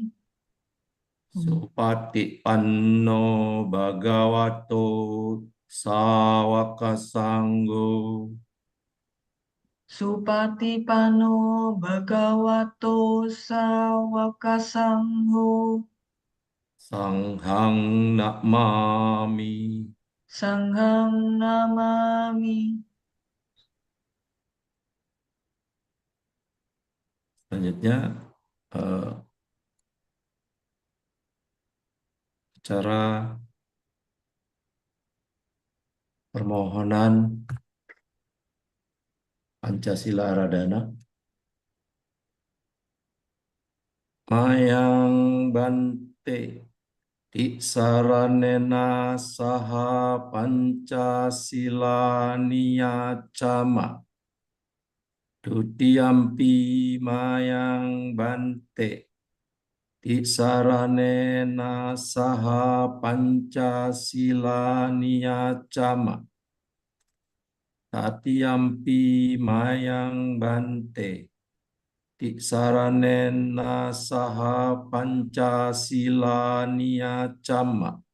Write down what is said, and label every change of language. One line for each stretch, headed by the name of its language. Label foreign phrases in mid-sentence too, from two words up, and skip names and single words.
Pali: Supatipanno Bhagavato Sawaka Sanggo Supatipano Bhagavato Sawaka Sangho Sanghang Namami. Sanghang namami.
Indonesian: Selanjutnya, eh, cara permohonan Pancasila Aradhana.
Pali: Mayang Bante Di saranena saha Pancasila niyacama Dutiyampi mayang Bante Di saranena saha Pancasila niyacama Tatiyampi mayang Bante Di saranena saha Pancasila niyacama